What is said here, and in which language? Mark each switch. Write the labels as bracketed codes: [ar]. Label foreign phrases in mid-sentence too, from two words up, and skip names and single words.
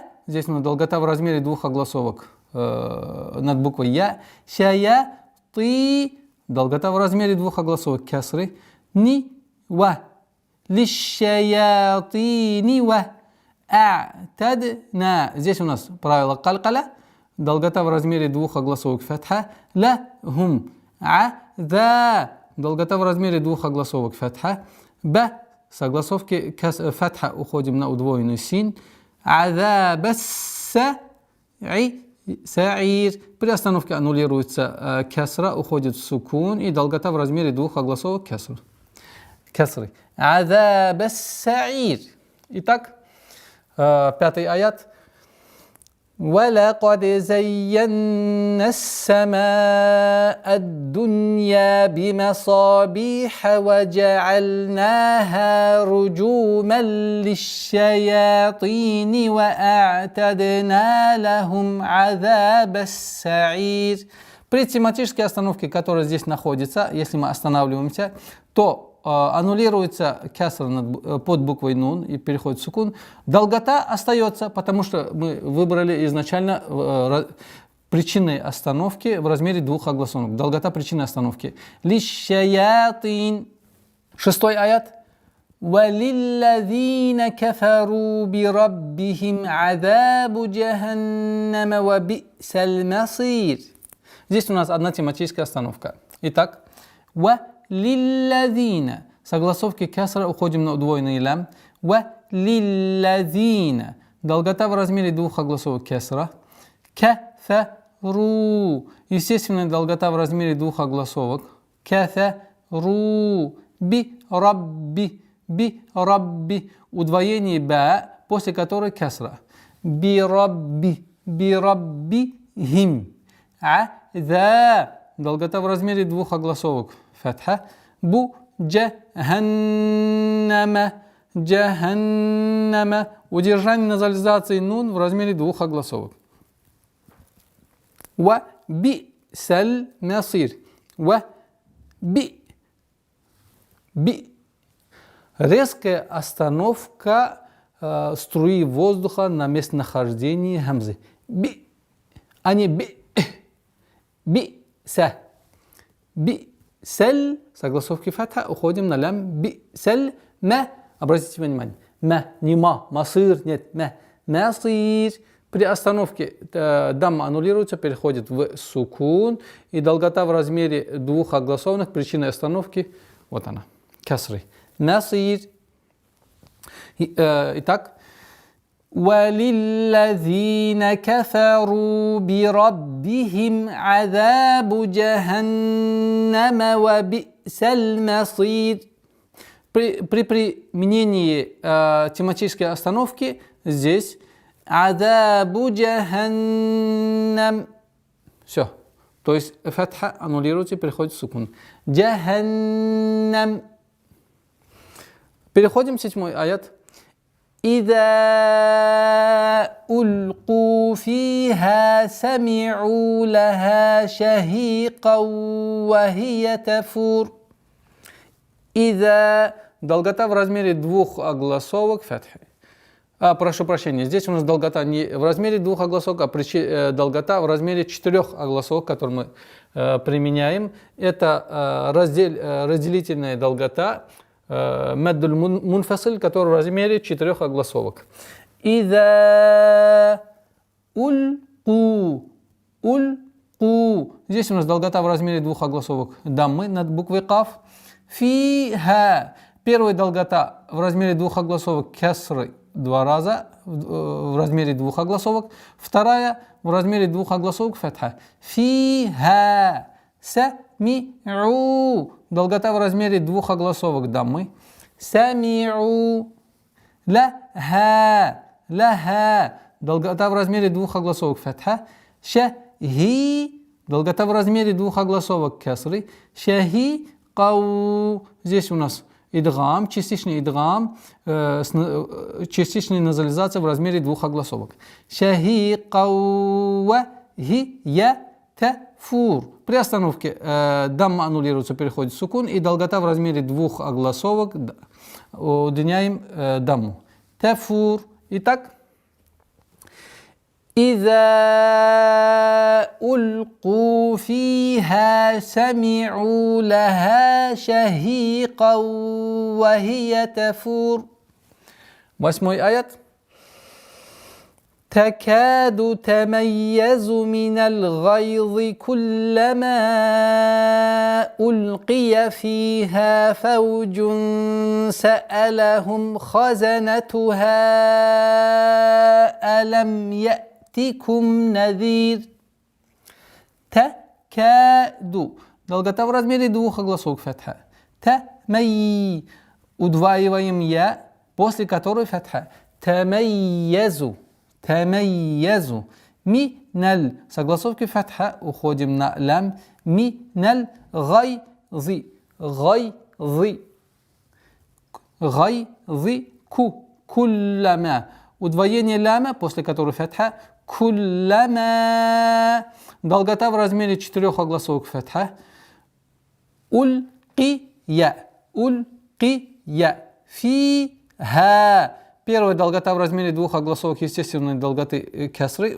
[ru] Здесь у нас долгота в размере 2 огласовок над буквой «я». [ar] Ша-я-ты. [ru] Долгота в размере 2 огласовок кесры. [ar] نيو. للشياطين و. А-тад-на. [ru] Здесь у нас правило калькаля. Долгота в размере 2 огласовок фатха. [ar] Ла-хум. А-да. [ru] Долгота в размере 2 огласовок фатха. [ar] Ба. [ru] С огласовки фатха уходим на удвоенный син. [ar] Саир. [ru] При остановке аннулируется кесра, уходит в сукун, и долгота в размере 2 огласовок кесры. [ar] عذاب السعير. [ru] Итак, 5-й аят. [ar] وَلَقَدْ زَيَّنَّا السَّمَاءَ الدُّنْيَا بِمَصَابِيحَ وَجَعَلْنَاهَا رُجُومًا لِلشَّيَاطِينِ وَأَعْتَدْنَا لَهُمْ عَذَابَ السَّعِيرِ. [ru] При тематической остановке, которая здесь находится, если мы останавливаемся, то аннулируется кесра под буквой нун и переходит в сукун, долгота остается, потому что мы выбрали изначально причиной остановки в размере двух огласовок. Долгота причины остановки. Лишшаятин. 6-й аят. [ar] وَلِلَّذِينَ كَفَرُوا بِرَبِّهِمْ عَذَابُ جَهَنَّمَ وَبِئْسَ الْمَصِيرُ. [ru] Здесь у нас одна тематическая остановка. Итак, وَلِلَّذِينَ. Согласовки кесра уходим на удвоенный лям. [ar] وَلِلَّذِينَ. [ru] Долгота в размере двух огласовок кесра. [ar] كَفَرُوا. [ru] Естественная долгота в размере двух огласовок. [ar] كَفَرُوا. بِرَبِّ. [ru] Би-рабби, удвоение ба, после которой кесра. [ar] بربي، بربهم. [ru] А-за, долгота в размере двух огласовок. Фатха. [ar] بُ جهنمَ، جهنمَ. [ru] Удержание назализации нун в размере двух огласовок. [ar] وبئس المصير. وبئ. بئ. [ru] Резкая остановка струи воздуха на местонахождении хамзы. Би, а не би. Би-са. Би-саль. Согласовки фатха. Уходим на лям. [ar] بئس. ما. [ru] Обратите внимание. Ма. Не ма. Масыр. Нет. Ма. [ar] Масыр. [ru] При остановке дамма аннулируется, переходит в сукун. И долгота в размере двух огласованных причиной остановки. Вот она. Касры. Насир. Итак, [ar] وَلِلَّذِينَ كَفَرُوا بِرَبِّهِمْ عَذَابُ جَهَنَّمَ وَبِئْسَ الْمَصِيرُ. [ru] При применении тематической остановки здесь [ar] عَذَابُ جَهَنَّمَ. [ru] Все. То есть фатха аннулируется и переходит в сукун. Джаханнам. Переходим в 7-й аят. [ar] إِذَا أُلْقُوا فِيهَا سَمِعُوا لَهَا شَهِيقًا وَهِيَ تَفُورُ. إِذَا. [ru] Долгота в размере двух огласовок фатхи. Прошу прощения, здесь у нас долгота не в размере двух огласовок, а долгота в размере 4 огласовок, которые мы применяем. Это разделительная долгота. [ar] مد المنفصل, [ru] который в размере 4 огласовок. [ar] إذا ألقوا. Ульку. [ru] Здесь у нас долгота в размере 2 огласовок даммы над буквой каф. [ar] Фиха. [ru] Первая долгота в размере 2 огласовок кесры 2 раза в размере 2 огласовок. Вторая в размере 2 огласовок фатха. [ar] Фиха. Сами'у. [ru] Долгота в размере 2 огласовок даммы. [ar] سمعوا. لها. Ла-ха. [ru] Долгота в размере 2 огласовок фатха. [ar] Шахи. [ru] Долгота в размере 2 огласовок кесры. [ar] شهي. قا. [ru] Здесь у нас идгам, частичный идгам, частичная назализация в размере 2 огласовок. [ar] شهي. قا. هي. يا. Тафур. [ru] При остановке дамма аннулируется, переходит в сукун, и долгота в размере 2 огласовок удлиняем дамму. Тафур. Итак, [ar] إِذَا أُلْقُوا فِيهَا سَمِعُوا لَهَا شَهِيقًا وَهِيَ تَفُورُ. 8-й аят. تكاد تميز من الغيظ كلما ألقي فيها فوج سألهم خزنتها ألم يأتكم نذير. تكاد. [ru] Долгота в размере 2 огласовок фатха. [ar] Тамай. [ru] Удваиваем я, после которой фатха. [ar] تميز. تميز. [ru] Миналь. Согласовки фатха. Уходим на лям. [ar] من الغيظ. غيظ. غيظ. كلما. [ru] Удвоение ляма, после которой фатха. Куллама. Долгота в размере 4 огласовок фатха. [ar] ألقي. ألقي. فيها. [ru] Первая долгота в размере двух огласовок естественной долготы кесры.